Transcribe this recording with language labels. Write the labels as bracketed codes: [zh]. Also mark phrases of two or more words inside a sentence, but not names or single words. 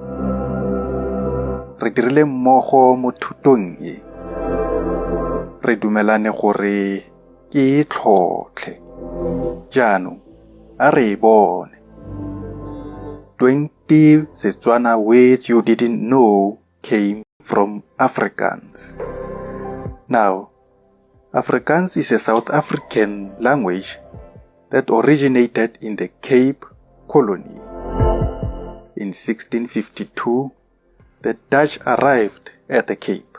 [tn] Re dirile mmogo mo thutong e. Re dumelane gore ke tlhotlhe. Jaanong, a re bone. [en] 20 Setswana words you didn't know came from Afrikaans. Now, Afrikaans is a South African language that originated in the Cape Colony. In 1652, the Dutch arrived at the Cape.